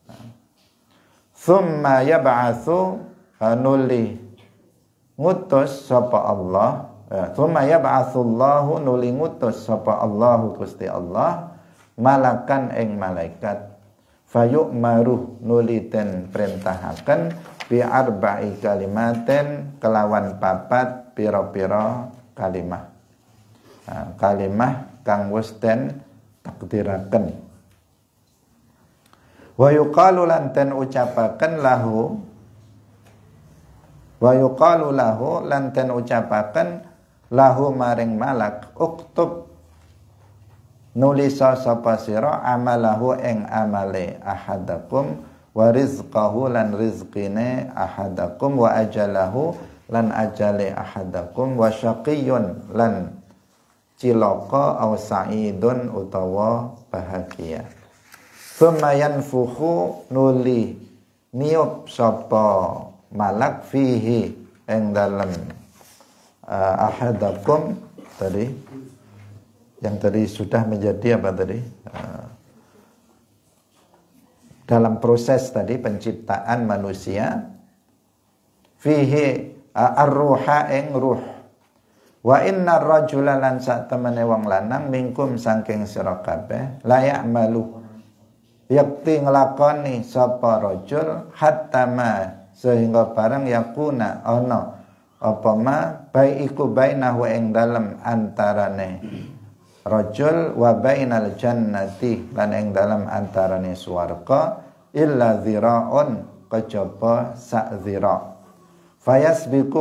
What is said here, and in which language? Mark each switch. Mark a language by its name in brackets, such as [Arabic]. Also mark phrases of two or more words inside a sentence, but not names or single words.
[Arabic] summa yab'atsu [Javanese] nuli ngutus sapa Allah [Arabic] summa yab'atsullahu [Javanese] nuli ngutus sapa Allahu Gusti Allah malakan ing malaikat fayu'maru nuli den perintahaken [Arabic] bi arba'i kalimaten [Javanese] kelawan papat pira-pira kalimah kalimah kang wis den takdiraken [Arabic] wa yuqalu [Javanese] lan den ucapaken [Arabic] lahu wa yuqalu lahu [Javanese] lan den ucapaken lahu maring malak uktub nulisa sapa sira amalahu ing amale [Arabic] ahadakum wa rizqahu [Javanese] lan rizqine [Arabic] ahadakum wa ajalahu [Javanese] lan ajale [Arabic] ahadakum wa syaqiyyun [Javanese] lan cilaka [Arabic] aw sa'idun [Javanese] utawa bahagia [Arabic] summa yanfukhu [Javanese] nuli niup sapa malak fihi ing dalem ahadakum [Indonesian] tadi yang tadi sudah menjadi apa tadi dalam proses tadi penciptaan manusia [Arabic] fihi ar-ruha [Javanese] ing ruh [Arabic] wa inna rajula [Javanese] lan sak temene wong lanang mingkum saking sira kabeh layak malu yakti nglakoni sapa [Arabic] rajul hatta [Javanese] ma sehingga barang yakuna ana apa [Arabic] ma baiku bainahu [Javanese] ing dalem antarane [Arabic] rajul wa bainal jannati [Javanese] lan ing dalem antarane swarga [Arabic] illa ziraun [Javanese] kejaba sak zira fayasbiku